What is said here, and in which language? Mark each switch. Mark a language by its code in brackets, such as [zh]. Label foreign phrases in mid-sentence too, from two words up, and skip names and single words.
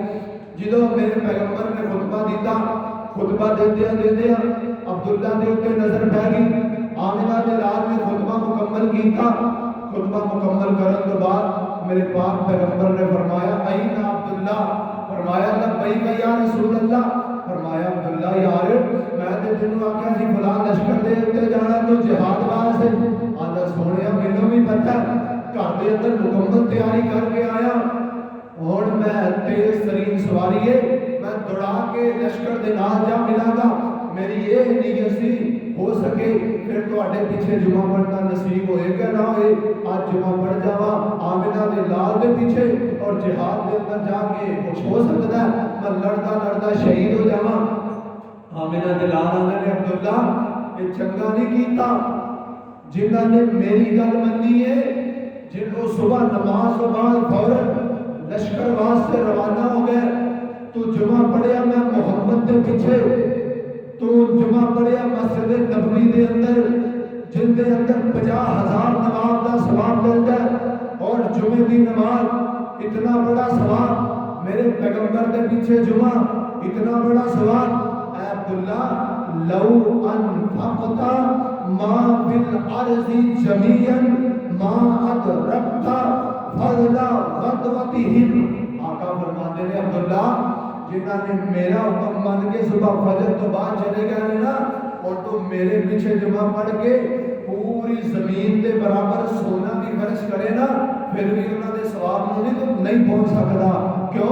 [pa] جدو میرے پیغمبر نے خطبہ دیتا، خطبہ دیتے عبداللہ دے اوپر نظر پہ گئی، آمنہ دے رات میں خطبہ مکمل کیتا، خطبہ مکمل کرنے کے بعد میرے پاک پیغمبر نے فرمایا این عبداللہ، فرمایا [ar] لبیک یا رسول اللہ، [pa] فرمایا عبداللہ یار میں تے تینوں آکھیا سی فلاں لشکر دے اوتے جانا تو جہاد واسطے، آندا سونیا مینوں بھی پتہ گھر دے اندر مکمل تیاری کر کے آیا، اور میں تیز ترین سواری ہے میں دوڑا کے لشکر دے نال جا ملاں گا، میری یہ نیت سی ہو سکے پھر تواڈے پیچھے جمعہ پڑھنا نصیب ہوئے گا نہ ہوئے، آج جمعہ پڑھ جاواں آمنہ دے لال دے پیچھے اور جہاد دے اندر جا کے کچھ ہو سکتا ہے میں لڑدا لڑدا شہید ہو جاواں۔ آمنہ دے لال آندے نے عبداللہ یہ چنگا نہیں کیتا، جنہاں نے میری گل منی ہے، جنہوں صبح نماز کے بعد فوراً لشکر واسطے روانہ ہو گئے، تو جمعہ پڑھیا میں محمد دے پیچھے، تو جمعہ پڑھیا مسجد نبوی دے اندر جن دے اندر 50,000 نماز دا ثواب ملتا ہے، اور جمعے دی نماز اتنا بڑا ثواب، میرے پیغمبر دے پیچھے جمعہ اتنا بڑا ثواب، اے عبداللہ لو [ar] انفقت ما فی الارض جمیعا ما ادرکت فضل غدوتہم، [ur] آقا فرماتے ہیں [pa] عبداللہ جنہاں نے میرا حکم مان کے صبح فجر تو بعد چلے گئے نا، اور تو میرے پیچھے جمعہ پڑھ کے پوری زمین دے برابر سونا بھی خرچ کرے نا، پھر بھی انہوں نے ثواب نہیں پہنچ سکتا، کیوں؟